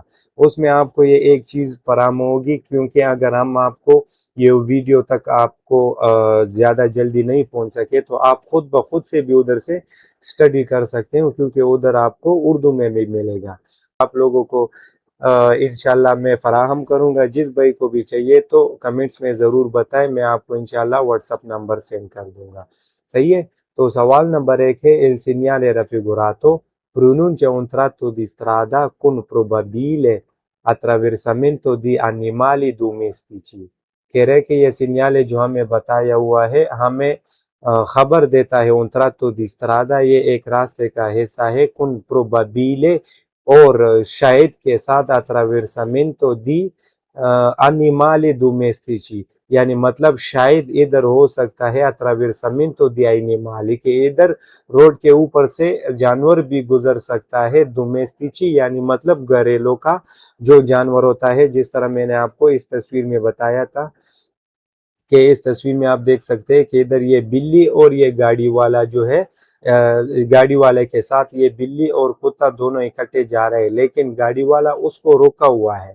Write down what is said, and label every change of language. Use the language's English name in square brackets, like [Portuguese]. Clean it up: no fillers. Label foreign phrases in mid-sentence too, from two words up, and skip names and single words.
[Urdu] اس میں آپ کو یہ ایک چیز فراہم ہوگی، کیونکہ اگر ہم آپ کو یہ ویڈیو تک آپ کو زیادہ جلدی نہیں پہنچ سکے تو آپ خود بخود سے بھی ادھر سے اسٹڈی کر سکتے ہو، کیونکہ ادھر آپ کو اردو میں بھی ملے گا. آپ لوگوں کو ان شاء اللہ میں فراہم کروں گا. جس بھائی کو بھی چاہیے تو کمنٹس میں ضرور بتائیں، میں آپ کو ان شاء اللہ [English] WhatsApp number [Urdu] سینڈ کر دوں گا. صحیح ہے۔ تو سوال نمبر 1 ہے [Italian] il segnale raffigurato pronuncia un tratto di strada con probabile attraversamento di animali domestici। [Urdu] کہہ رہے کہ یہ سگنل جو ہمیں بتایا ہوا ہے ہمیں خبر دیتا ہے [Italian] un tratto di strada, [Urdu] یہ ایک راستے کا حصہ ہے, [Italian] con probabile [Urdu] اور شاید کے ساتھ [Italian] attraversamento di animali domestici, [Urdu] یعنی مطلب شاید ادھر ہو سکتا ہے [Italian] attraversamento di animali [Urdu] کے ادھر روڈ کے اوپر سے جانور بھی گزر سکتا ہے، domestici یعنی مطلب گھریلو کا جو جانور ہوتا ہے. جس طرح میں نے آپ کو اس تصویر میں بتایا تھا کہ اس تصویر میں آپ دیکھ سکتے ہیں کہ ادھر یہ بلی اور یہ گاڑی والا جو ہے، گاڑی والے کے ساتھ یہ بلی اور کتا دونوں اکٹھے جا رہے ہیں، لیکن گاڑی والا اس کو روکا ہوا ہے.